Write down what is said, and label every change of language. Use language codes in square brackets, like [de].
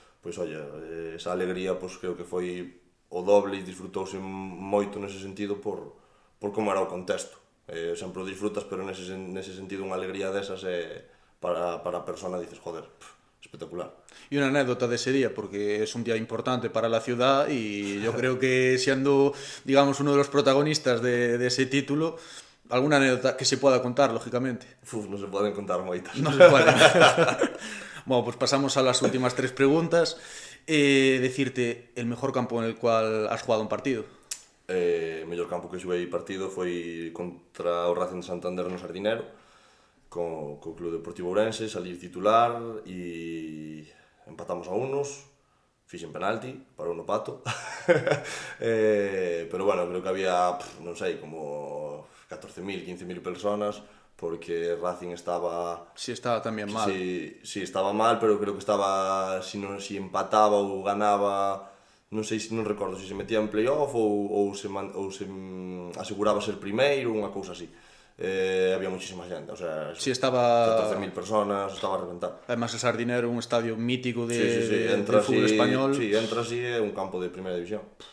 [gl] Pois, olla, esa alegría, pois, creo que foi o doble e disfrutouse moito nese sentido por como era o contexto. Sempre o disfrutas, pero nese sentido unha alegría desas para a persona dices, joder, espectacular. [es] Y una anécdota de ese día, porque es un día importante para la ciudad y yo creo que siendo, digamos, uno de los protagonistas de ese título, alguna anécdota que se pueda contar, lógicamente. [gl] Non se poden contar moitas. [es] No se puede. Bueno, pues pasamos a las últimas 3 preguntas. Decirte el mejor campo en el cual has jugado un partido. [gl] O mellor campo que xoguei partido foi contra o Racing de Santander no Sardinero, co Club Deportivo Ourense, salir titular e empatamos a unos, fixen penalti, parou no Pato. Pero bueno, creo que había, non sei, como 14.000, 15.000 personas, porque Racing estaba... [es] Sí, estaba también mal. [gl] Sí, estaba mal, pero creo que estaba, si empataba ou ganaba, non sei, non recordo se metía en playoff ou se aseguraba ser primeiro, unha cousa así. Había muchísima xente, o sea, sí, estaba 14.000 personas, estaba a reventar. [es] Además el Sardinero, un estadio mítico del fútbol español. [gl] Sí, entra así, é un campo de primeira división.